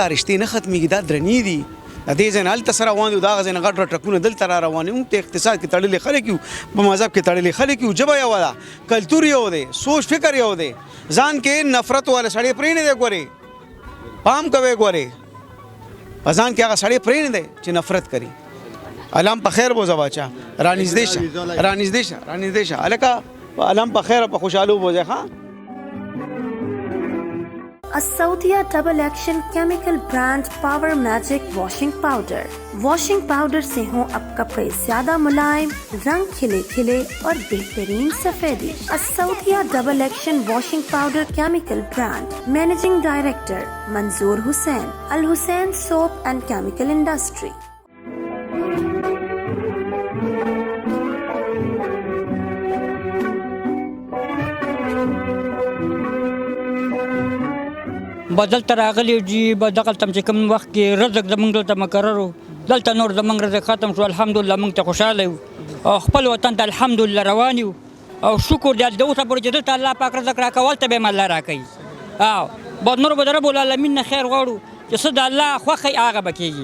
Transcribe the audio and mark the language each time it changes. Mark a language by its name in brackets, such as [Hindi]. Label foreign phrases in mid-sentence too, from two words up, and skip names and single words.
[Pashto] رشتې نه ختمېږي دا درنې دي د دې ځای نه هلته سره روان دي او د هغه ځای نه غټ غټ ټرکونه دلته را روان دي موږ ته اقتصاد کې تړلي خلک یو په مذهب کې تړلي خلک یو ژبه یوه ده کلتور یو دی سوچ فکر یو دی ځان کې نفرت والا سړی پرې نه دی ګورې پام کوئ ګورې په ځان کې هغه سړی پرې نه دی چې نفرت کوي علام په خیر بوځه باچا رانږدې شه هلکه علام په خیر په خوشحالو بوځه ښه [English] Asaudia Double Action Chemical Brand Power Magic Washing Powder. washing powder [Hindi] से हों अब कपड़े ज्यादा मुलायम, रंग खिले खिले और बेहतरीन सफेदी। [English] Asaudia double action washing powder chemical brand. managing director Manzoor Hussain, Al Hussain Soap and Chemical Industry. [Pashto] بدل تر راغلی جی بدل تم چې کوم وخت کې رزق زمونږ دلته مقرر دلته نور زمونږ رزق ختم شو الحمدلله موږ ته خوشاله یو او خپل وطن ته الحمدلله روان یو او شکر دې د اوسه پورې چې دلته الله پاک رزق راکول ته به هم الله راکوي او به نور به د [Arabic] رب العالمین [Pashto] نه خیر غواړو چې څه د الله خوښه هغه به کېږي